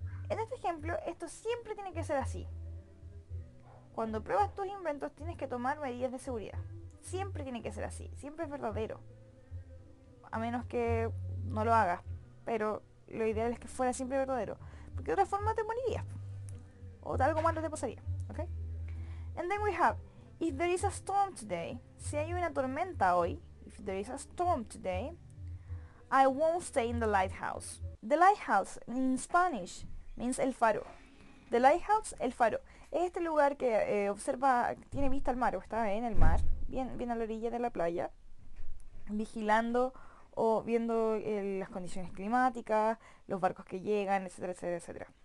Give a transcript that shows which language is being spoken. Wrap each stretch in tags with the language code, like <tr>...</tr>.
<es>En este ejemplo, esto siempre tiene que ser así. Cuando pruebas tus inventos, tienes que tomar medidas de seguridad. Siempre tiene que ser así. Siempre es verdadero. A menos que no lo hagas. Pero lo ideal es que fuera siempre verdadero. Porque de otra forma te morirías. O algo malo te pasaría. ¿Ok?</es> <en>And then we have, if there is a storm today.</en> <es>Si hay una tormenta hoy.</es> <en>If there is a storm today, I won't stay in the lighthouse. The lighthouse in Spanish means el faro. The lighthouse, el faro.</en> <es>Es este lugar que observa, tiene vista al mar, o está en el mar, bien a la orilla de la playa, vigilando o viendo las condiciones climáticas, los barcos que llegan, etcétera, etcétera, etcétera.</es>